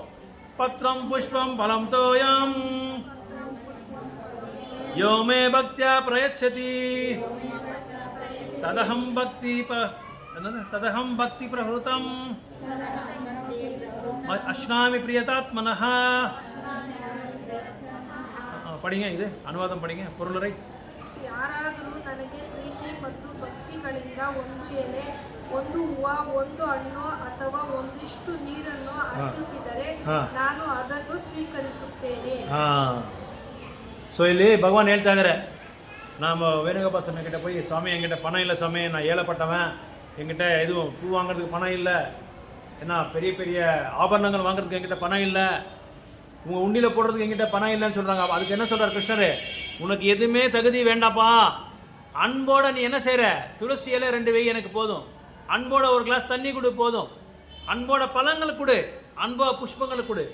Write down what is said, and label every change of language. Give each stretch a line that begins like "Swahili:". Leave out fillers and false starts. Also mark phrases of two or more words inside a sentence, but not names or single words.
Sanskrit: पत्रं पुष्पं फलं तोयं यो मे भक्त्या प्रयच्छति तदहं भक्ति प्रहुतम् अश्नामि प्रयतात्मनः.
Tamil: படிங்க, இது அனுவாதம் படிங்க, பொருளரை.
Kannada: ಯಾರಾದರೂ ನನಗೆ ಪ್ರೀತಿ ಮತ್ತು ಭಕ್ತಿಗಳಿಂದ ಒಂದು ಎಲೆ, ಒಂದು ಹೂವು, ಒಂದು ಹಣ್ಣು ಅಥವಾ ಒಂದಿಷ್ಟು ನೀರನ್ನು ಅರ್ಪಿಸಿದರೆ ನಾನು ಅದನ್ನು ಸ್ವೀಕರಿಸುತ್ತೇನೆ. ஸோ ಇಲ್ಲಿ பகவான் ಹೇಳ್ತಾ ಇದ್ದಾರೆ,
Tamil: நாம் வேணுகோபால் சாமி கிட்ட போய், சுவாமி என்கிட்ட பணம் இல்லை சாமி, நான் ஏழைப்பட்டவன், என்கிட்ட எதுவும் பூ வாங்குறதுக்கு பணம் இல்லை, ஏன்னா பெரிய பெரிய ஆபரணங்கள் வாங்குறதுக்கு என்கிட்ட பணம் இல்லை, உங்கள் உண்டியில் போடுறதுக்கு என்கிட்ட பணம் இல்லைன்னு சொல்கிறாங்க. அதுக்கு என்ன சொல்கிறார் கிருஷ்ணர்? உனக்கு எதுவுமே தகுதி வேண்டாப்பா, அன்போட நீ என்ன செய்கிற, துளசி இலை 2 வை எனக்கு போதும், அன்போட ஒரு கிளாஸ் தண்ணி கொடு போதும், அன்போட பழங்கள் கொடு, அன்போ புஷ்பங்கள் கொடு.